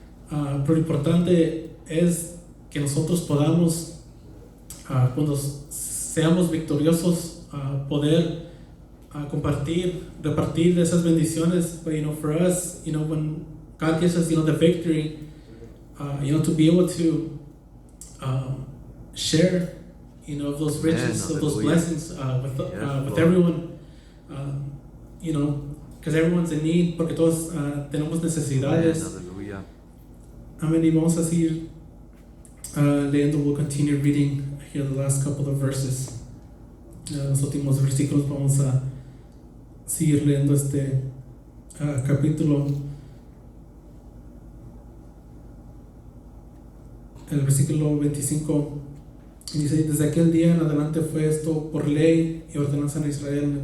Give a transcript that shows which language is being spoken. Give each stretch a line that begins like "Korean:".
Spanish: Pero lo importante es que nosotros podamos, cuando seamos victoriosos, poder repartir de esas bendiciones.
English: But for us, when God gives us, the victory, to be able to share, of those riches, of those blessings with everyone, because everyone's in need,
Spanish: porque todos tenemos necesidades.
English: Amén.
Spanish: Y vamos a seguir leyendo.
English: We'll continue reading here the last couple of verses.
Spanish: Los últimos versículos vamos a seguir leyendo este capítulo. El versículo 25 dice: desde aquel día en adelante fue esto por ley y ordenanza en Israel.